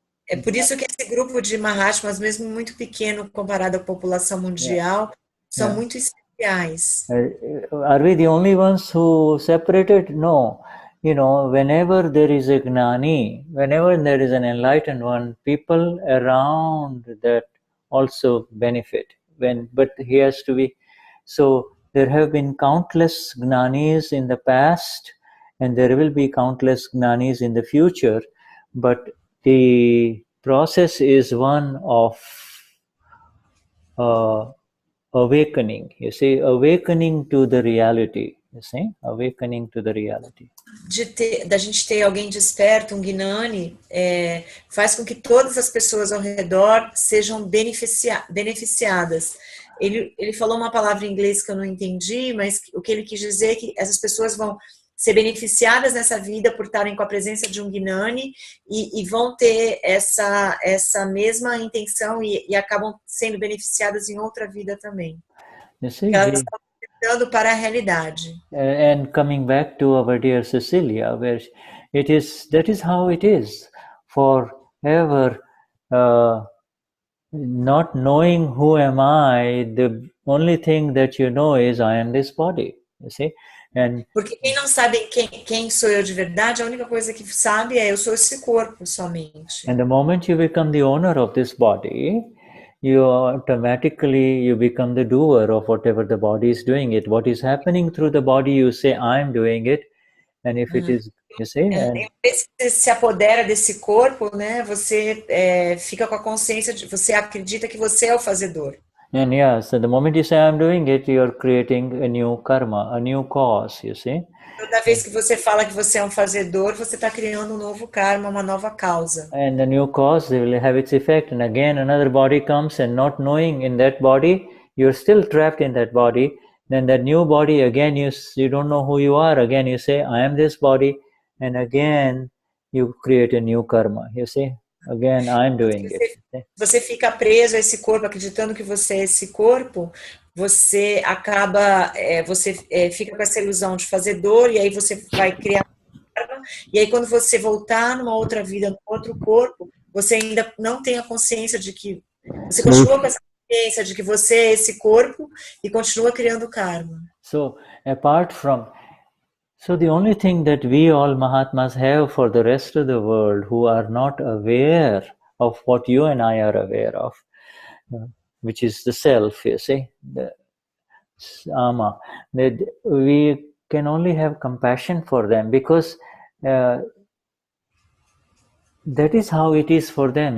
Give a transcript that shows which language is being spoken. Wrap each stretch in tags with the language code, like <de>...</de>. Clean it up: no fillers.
<pt>É por isso que esse grupo de Mahatmas, mesmo muito pequeno comparado à população mundial, são muito especiais.</pt> <en>Are we the only ones who separated? No. You know, whenever there is a Gnani, whenever there is an enlightened one, people around that also benefit. But he has to be. So there have been countless Gnanis in the past, and there will be countless Gnanis in the future. But the process is one of awakening. You see, awakening to the reality. You see, awakening to the reality.</en> <pt>Da gente ter alguém desperto, um Gnani, faz com que todas as pessoas ao redor sejam beneficiadas. Ele falou uma palavra em inglês que eu não entendi, mas o que ele quis dizer é que essas pessoas vão ser beneficiadas nessa vida por estarem com a presença de um Gnani e vão ter essa mesma intenção e acabam sendo beneficiadas em outra vida também.</pt> <en>See,</en> <pt>elas estão tentando para a realidade.</pt> <en>And coming back to our dear Cecilia, where that is how it is. Forever, not knowing who am I, the only thing that you know is I am this body. You see?</en> <pt>Porque quem não sabe quem sou eu de verdade, a única coisa que sabe é eu sou esse corpo somente.</pt> <en>And the moment you become the owner of this body, you automatically become the doer of whatever the body is doing it. What is happening through the body, you say, I'm doing it. And if it is, you say...</en> <pt>Você se apodera desse corpo, né? Você fica com a consciência, você acredita que você é o fazedor.</pt> <en>And yeah, so the moment you say I'm doing it, you're creating a new karma, a new cause, you see.</en> <pt>Toda vez que você fala que você é um fazedor, você está criando um novo karma, uma nova causa.</pt> <en>And the new cause will have its effect. And again, another body comes, and not knowing in that body, you're still trapped in that body. Then that new body, again, you don't know who you are. Again, you say, I am this body. And again, you create a new karma, you see. Again, I'm doing it.</en> <pt>Você fica preso a esse corpo, acreditando que você é esse corpo, você acaba, fica com essa ilusão de fazedor, e aí você vai criar karma, e aí quando você voltar numa outra vida, num outro corpo, você ainda não tem a consciência de que, você continua com essa consciência de que você é esse corpo, e continua criando karma.</pt> <en>So, apart from... So the only thing that we all Mahatmas have for the rest of the world who are not aware of what you and I are aware of, which is the self, you see, the ama, that we can only have compassion for them because that is how it is for them.</en>